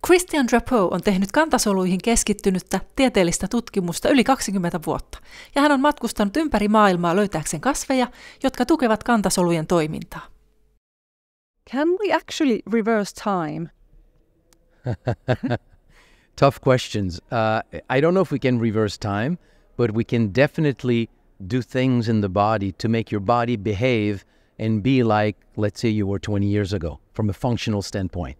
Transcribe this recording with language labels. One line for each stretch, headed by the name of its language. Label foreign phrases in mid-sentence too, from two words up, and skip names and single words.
Finnish: Christian Drapeau on tehnyt kantasoluihin keskittynyttä tieteellistä tutkimusta yli 20 vuotta, ja hän on matkustanut ympäri maailmaa löytääkseen kasveja, jotka tukevat kantasolujen toimintaa.
English: Can we actually reverse time? Tough questions. I don't know if we can reverse time, but we can definitely do things in the body to make your body behave and be like, let's say, you were 20 years ago from a functional standpoint.